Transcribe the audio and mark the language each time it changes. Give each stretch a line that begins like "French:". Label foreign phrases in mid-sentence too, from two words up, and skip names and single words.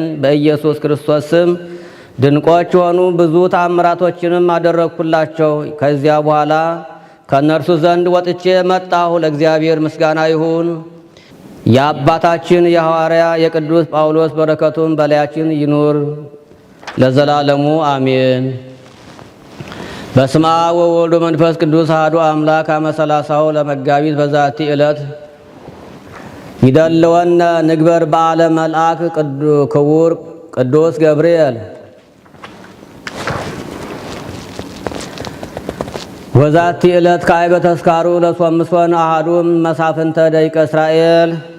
Amharic: በኢየሱስ ክርስቶስ ስም ድንቆች የሆኑ ብዙ ተአምራቶችንም አደረግኩላቸው። ከዚያ በኋላ ከእነርሱ ዘንድ ወጥቼ መጣሁ። ለእግዚአብሔር ምስጋና ይሁን። የአባታችን የሐዋርያ የቅዱስ ጳውሎስ በረከቱን በላያችን ይኑር ለዘላለሙ አሜን።
Geez: በስመ አብ ወወልድ ወመንፈስ ቅዱስ አሐዱ አምላክ አመ ሰላሳው ለመጋቢት በዛቲ ዕለት ይደልወነ ንግበር በዓለ መልአክ ክቡር ቅዱስ ገብርኤል ወዛቲ ዕለት ከአይበ ተስካሩ ለሶምሶን አሐዱ መሳፍንተ ደቂቀ እስራኤል